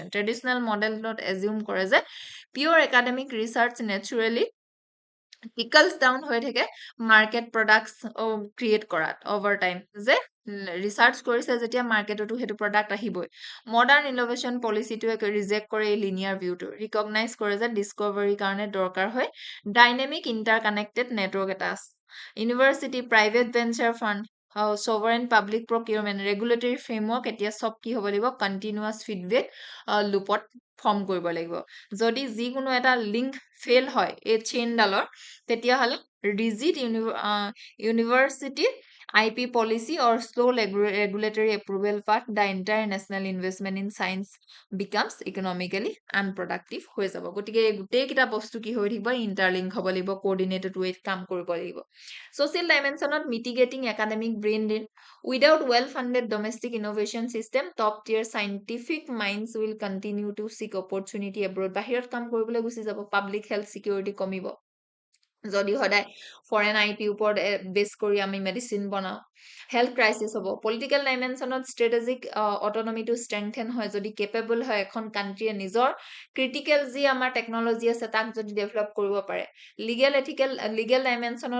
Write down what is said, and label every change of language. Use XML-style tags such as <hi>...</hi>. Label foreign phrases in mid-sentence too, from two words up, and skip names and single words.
<en>traditional modelত</en> <as>এজিউম কৰে যে</as> <en>pure academic research</en> <as>নেচাৰেলি</as> <en>trickles down</en> <as>হৈ থাকে</as> <en>market products</en> <as>ক্ৰিয়েট কৰাত</as> <en>over time</en> <as>যে ৰিচাৰ্চ কৰিছে যেতিয়া মাৰ্কেটতো সেইটো প্ৰডাক্ট আহিবই</as> <en>modern innovation policyটোৱে</en> <as>ৰিজেক্ট কৰে এই</as> <en>linear viewটো</en> <as>ৰিকগনাইজ কৰে যে ডিস্কভাৰীৰ কাৰণে দৰকাৰ হয়</as> <en>dynamic interconnected network</en> <as>এটা আছে</as> <en>university private venture fund sovereign public procurement regulatory framework</en> <as>এতিয়া সব কি হ'ব লাগিব</as> <en>continuous feedback loopত</en> <as>ফৰ্ম কৰিব লাগিব যদি যিকোনো এটা লিংক ফেল হয় এই চেইনডালৰ তেতিয়াহ'লে</as> <en>rigid university IP policy or slow regulatory approval path the entire national investment in science becomes economically unproductive</en> <as>হৈ যাব গতিকে গোটেই কিটা বস্তু কি হৈ থাকিব ইন্টাৰলিংক হ'ব লাগিব</as> <en>coordinated wayত</en> <as>কাম কৰিব লাগিব</as> <en>social dimensionত mitigating academic brain drain without well funded domestic innovation system top tier scientific minds will continue to seek opportunity abroad</en> <as>বাহিৰত কাম কৰিবলৈ গুচি যাব</as> <en>public health security কমিব</en> <as>যদি সদায়</as> <en>foreign IP</en> <as>ওপৰত বেছ কৰি আমি মেডিচিন বনাও</as> <en>health crisis</en> <as>হ'ব</as> <en>political dimensionত strategic autonomyটো strengthen</en> <as>হয় যদি কেপেবল হয় এখন কাণ্ট্ৰিয়ে নিজৰ ক্ৰিটিকেল যি আমাৰ টেকনলজি আছে তাক যদি ডেভেলপ কৰিব পাৰে</as> <en>legal dimensionত</en>